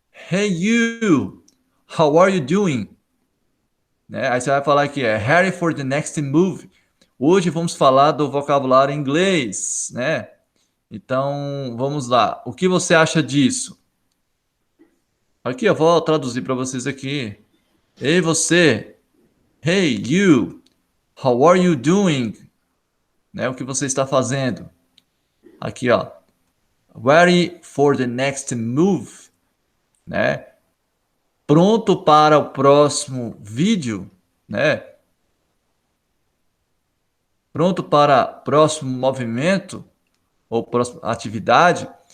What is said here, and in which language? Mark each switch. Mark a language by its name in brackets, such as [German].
[English] Hey you, how are you doing? [Portuguese] Né? Aí você vai falar que é [English] ready for the next move. [Portuguese] Hoje vamos falar do vocabulário em inglês, né? Então, vamos lá. O que você acha disso? Aqui eu vou traduzir para vocês aqui. Ei você, [English] hey you, how are you doing? [Portuguese] Né? O que você está fazendo? Aqui, ó. [English] Ready for the next move, né? [Portuguese] Pronto para o próximo vídeo, né? Pronto para o próximo movimento ou próxima atividade.